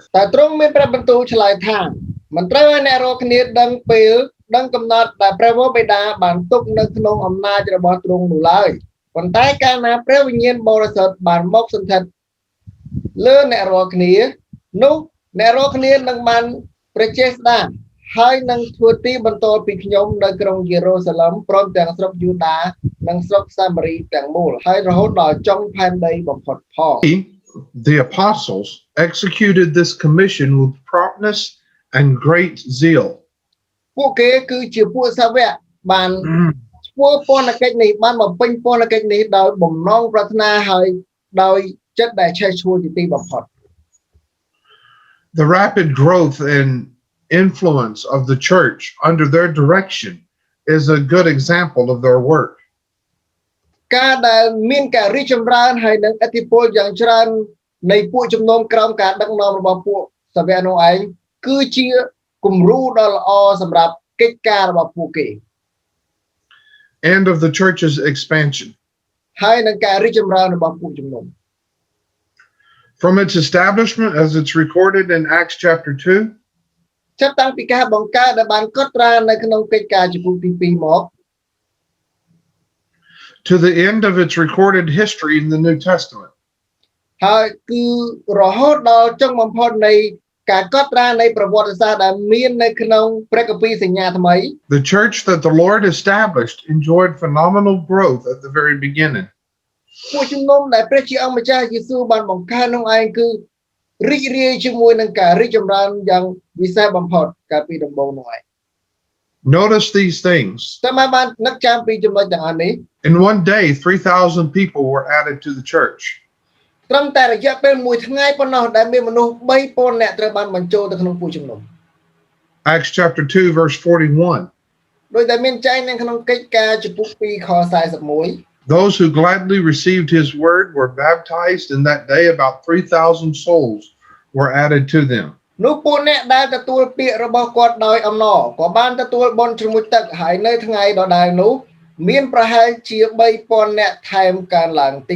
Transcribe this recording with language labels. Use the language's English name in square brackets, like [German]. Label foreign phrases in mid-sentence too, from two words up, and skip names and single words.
[Khmer] តែទ្រង់មានព្រះបន្ទូលឆ្លើយថាមិនត្រូវឲ្យអ្នករាល់គ្នាដឹងពេលដឹងកំណត់ដែលព្រះវរបិតាបានទុកនៅក្នុងអំណាចរបស់ទ្រង់នោះឡើយប៉ុន្តែកាលណាព្រះវិញ្ញាណបរិសុទ្ធបានមកសន្ធិដ្ឋលើអ្នករាល់គ្នានោះអ្នករាល់គ្នានឹងបានព្រះចេស្តាហើយនឹងធ្វើទីបន្តពីខ្ញុំនៅក្រុងយេរូសាឡិមព្រមទាំងស្រុកយូដានិងស្រុកសាមារីទាំងមូលហើយរហូតដល់ចុងផែនដីបំផុតផង [English] The apostles executed this commission with promptness and great zeal. [Khmer] ពួកគេគឺជាពួកសាវកបានធ្វើពន្ធកិច្ចនេះបានបំពេញពន្ធកិច្ចនេះដោយបំណងប្រាថ្នាហើយដោយចិត្តដែលឆេះឆួលជាទីបំផុត [English] The rapid growth and influence of the church under their direction is a good example of their work. [Khmer] ការដែលមានការរីកចម្រើនហើយនឹងឥទ្ធិពលយ៉ាងច្រើននៃពួកជំនុំក្រោមការដឹកនាំរបស់ពួកសាវកនោះឯងគឺជាគំរូដ៏ល្អសម្រាប់កិច្ចការរបស់ពួកគេ [English] and of the church's expansion. [Khmer] ហើយនឹងការរីកចម្រើនរបស់ពួកជំនុំ [English] From its establishment, as it's recorded in Acts chapter 2, [Khmer] ចាប់តាំងពីការបង្កើតដែលបានកត់ត្រានៅក្នុងកិច្ចការជំពូកទី2មក [English] to the end of its recorded history in the New Testament. [Khmer] ហើយគឺរហូតដល់ចុងបំផុតនៃការកត់ត្រានៃប្រវត្តិសាស្ត្រដែលមាននៅក្នុងព្រះគម្ពីរសញ្ញាថ្មី [English] The church that the Lord established enjoyed phenomenal growth at the very beginning. [Khmer] ពួកជំនុំដែលព្រះជាអង្គម្ចាស់យេស៊ូវបានបង្កើតនោះឯងគឺរីករាយជាមួយនឹងការរីកចម្រើនយ៉ាងវិសេសបំផុតកាលពីដំបូងនោះឯង [English] Notice these things. [Khmer] តែមកបាននឹកចាំពីចំណុចទាំងអស់នេះ [English] In one day, 3,000 people were added to the church. [Khmer] ត្រឹមតែរយៈពេលមួយថ្ងៃប៉ុណ្ណោះដែលមានមនុស្ស 3,000 នាក់ត្រូវបានបញ្ចូលទៅក្នុងពួកជំនុំ [English] Acts chapter 2, verse 41. [Khmer] ដោយដែលមានចែងនៅក្នុងកិច្ចការជំពូក2ខ41 [English] Those who gladly received his word were baptized, and that day about 3,000 souls were added to them. [Khmer] នោះពួកអ្នកដែលទទួលពាក្យរបស់គាត់ដោយអំណរក៏បានទទួលបុណ្យជ្រមុជទឹកហើយនៅថ្ងៃដដែលនោះមានប្រហែលជា 3,000 នាក់ថែមកើនឡើងទៀត